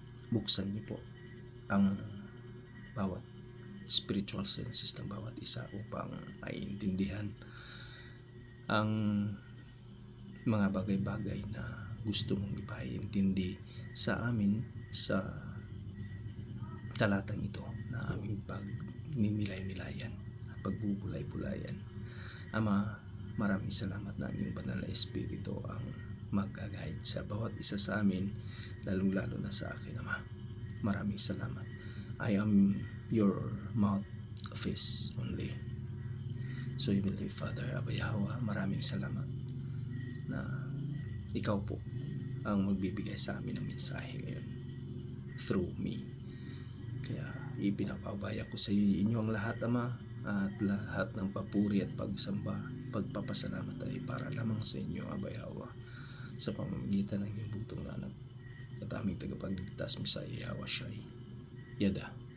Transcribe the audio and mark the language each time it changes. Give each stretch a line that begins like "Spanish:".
Filipino: buksan niyo po ang bawat spiritual senses ng bawat isa upang maiintindihan ang mga bagay-bagay na gusto mong ipaintindi sa amin sa talatang ito na aming pagninilay-nilayan at pagbubulay-bulayan. Ama, maraming salamat na ang iyong banal na Espiritu ang mag-guide sa bawat isa sa amin, lalong-lalo na sa akin, Ama. Maraming salamat.
English: I am your mouthpiece only.
Filipino: So, Heavenly Father, Abba Yahweh, maraming salamat na ikaw po ang magbibigay sa amin ng mensahe ngayon
English: through me.
Filipino: Kaya ipinapabaya ko sa iyo inyong lahat, Ama, at lahat ng papuri at pagsamba, pagpapasalamat ay para lamang sa inyo, Abba Yahweh, sa pamamagitan ng iyong butong na anak at aming tagapagligtas, Messiah Yahweh Shai Yada.